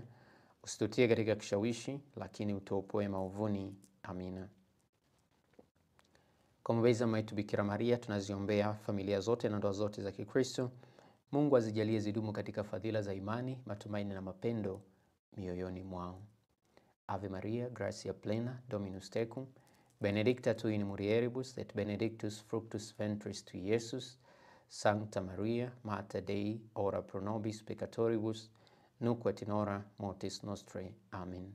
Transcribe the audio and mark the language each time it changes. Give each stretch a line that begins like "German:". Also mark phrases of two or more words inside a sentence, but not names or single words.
Swahili: Usitutie katika kishawishi, lakini utuopoe maovuni. Amina. Kwa mwombezi mama yetu Bikira Maria, tunaziombea familia zote na ndoa zote za Kikristo. Mungu azijalie zidumu katika fadhila za imani, matumaini na mapendo mioyoni mwao.
Latin: Ave Maria, gratia plena, Dominus tecum, benedicta tu in mulieribus et benedictus fructus ventris tui, Iesus. Sancta Maria, Mater Dei, ora pro nobis peccatoribus, nunc et in hora mortis nostrae. Amen.